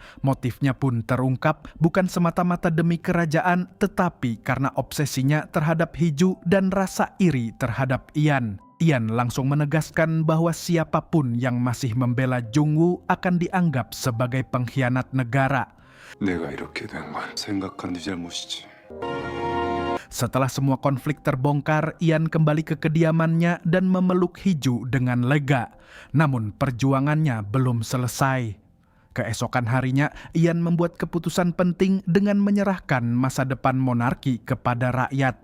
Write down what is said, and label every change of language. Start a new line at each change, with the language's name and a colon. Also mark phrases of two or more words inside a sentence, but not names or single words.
Indonesian: Motifnya pun terungkap bukan semata-mata demi kerajaan, tetapi karena obsesinya terhadap Hee-ju dan rasa iri terhadap Ian. Ian langsung menegaskan bahwa siapapun yang masih membela Jungwoo akan dianggap sebagai pengkhianat negara.
Korean: 내가 이렇게 된 건 생각한 네 잘못이지.
Indonesian: Setelah semua konflik terbongkar, Ian kembali ke kediamannya dan memeluk Hee-ju dengan lega. Namun perjuangannya belum selesai. Keesokan harinya, Ian membuat keputusan penting dengan menyerahkan masa depan monarki kepada rakyat.